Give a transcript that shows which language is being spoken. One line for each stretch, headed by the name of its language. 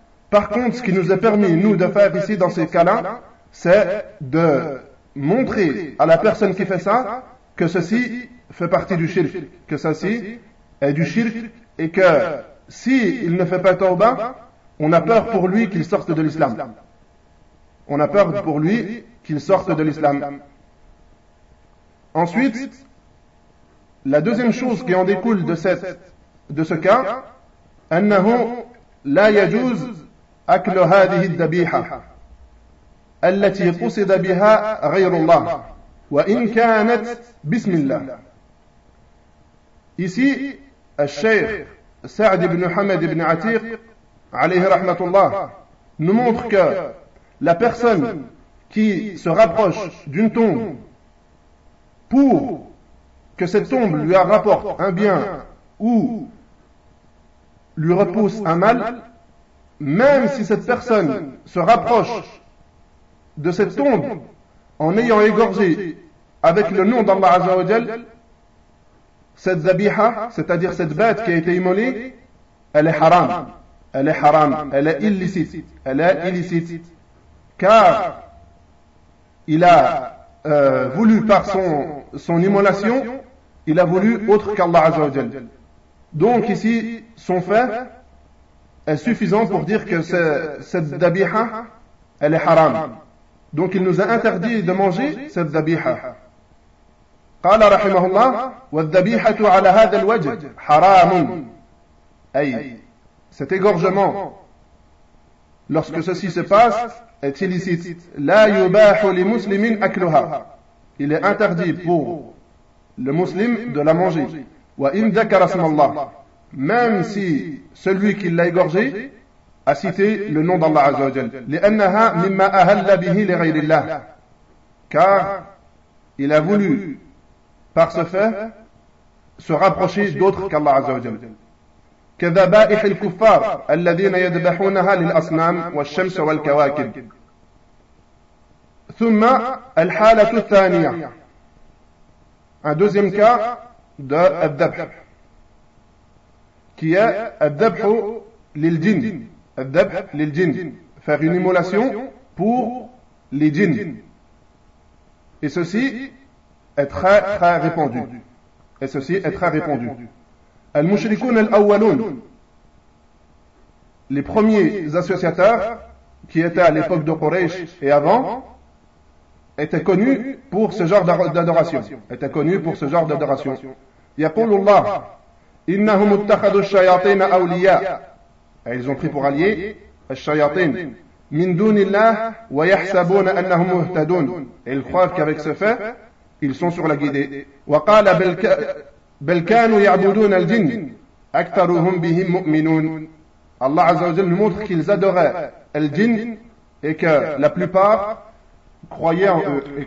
French: Par contre, ce qui nous est permis nous de faire ici dans ces cas-là, c'est de montrer à la personne qui fait ça que ceci fait partie du shirk, que ceci est du shirk, et que si il ne fait pas tawbah, on a peur pour lui qu'il sorte de l'islam. Ensuite, la deuxième chose qui en découle de ce cas, annahu
Arabic: لا يجوز أكل هذه الذبيحة التي قصد بها غير الله وإن كانت بسم الله.
French: إيسي الشيخ سعد بن حمد بن عتيق
Arabic: عليه رحمة الله
French: nous montre que la personne qui se rapproche d'une tombe pour que cette tombe lui rapporte un bien ou lui repousse un mal, même si cette personne se rapproche de cette tombe en ayant égorgé avec le nom d'Allah Azza wa Jal, cette zabiha, c'est-à-dire cette bête qui a été immolée, elle est haram. Elle est haram, elle est illicite, elle est illicite. Car il a voulu par son immolation, il a voulu autre qu'Allah Azza wa Jal. Donc ici, son fait est suffisant pour dire que cette dhabiha, elle est haram. Donc il nous a interdit de manger cette dhabiha.
Arabic: قال رحمه الله والذبيحة على هذا الوجه حرام أي
French: cet égorgement, lorsque ceci se passe, est illicite.
Arabic: لا يباح لمسلم أكلها.
French: Il est interdit pour le musulman de la manger.
Arabic: وإن ذكر اسم الله.
French: Même si celui qui l'a égorgé a cité le nom d'Allah عز وجل.
Arabic: لأنها مما أهل به لغير الله.
French: Car il a voulu par ce fait se rapprocher d'autres qu'Allah Azza wa Jalla.
Arabic: كذبائح الكفار الذين يذبحونها للأصنام والشمس والكواكب. ثم الحالة الثانية.
French: Un deuxième cas de الذبح. Qui est الذبح للجن.
Arabic: الذبح للجن.
French: Faire une immolation pour les djinn. Et ceci est très très répandu. Et ceci est très répandu. Al-Mushrikoun al-Awwaloun, les premiers associateurs qui étaient à l'époque de Quraysh et avant, étaient connus pour ce genre d'adoration. Étaient connus pour ce genre d'adoration.
Arabic: Yaqulullah, innahum uttakhadu ash-shayatin awliya.
French: Ils ont pris pour alliés
Arabic: ash-shayatin min dunillah wa yahsabun annahum muhtadun.
French: Ils croient qu'avec ce fait, ils sont sur la guidée.
Arabic: وقال بل كانوا يعبدون الجن أكثرهم بهم مؤمنون.
French: Allah عز وجل nous montre qu'ils adoraient le djinn et que la plupart croyaient en eux.